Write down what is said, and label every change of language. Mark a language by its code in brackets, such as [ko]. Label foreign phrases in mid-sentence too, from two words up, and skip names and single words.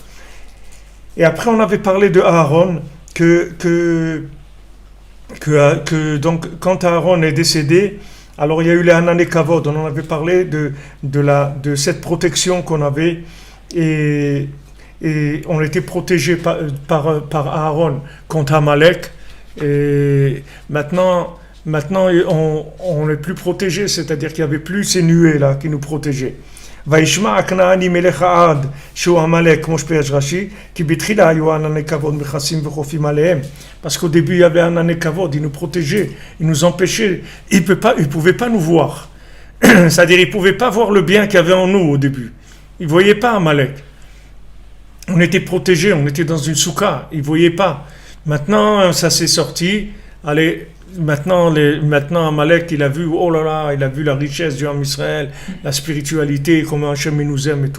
[fr] Et après on avait parlé de Aaron que donc quand Aaron est décédé, Alors il y a eu les Hanan et Kavod, on en avait parlé de cette protection qu'on avait, et on était protégé par Aaron contre Amalek, et maintenant on n'est plus protégé, c'est-à-dire qu'il n'y avait plus ces nuées là qui nous protégeaient. [he] וישמע הכנעני מלך עד שהוא עמלק, כמו שפירש רש"י, כי בתחילה היו ענני כבוד מכסים וחופים עליהם. [fr] Parce qu'au début il y avait [he] ענני כבוד, [fr] ils nous protégeaient, ils nous empêchaient, ils ne pouvaient pas nous voir. C'est-à-dire ils ne pouvaient pas voir le bien qu'il y avait en nous au début. Ils ne voyaient pas Amalek. On était protégés, on était dans une souka, ils ne voyaient pas. Maintenant ça s'est sorti, allez. Maintenant Amalek, il a vu, oh là là, il a vu la richesse du Ham Israël, la spiritualité, comment Hachem nous aime et tout.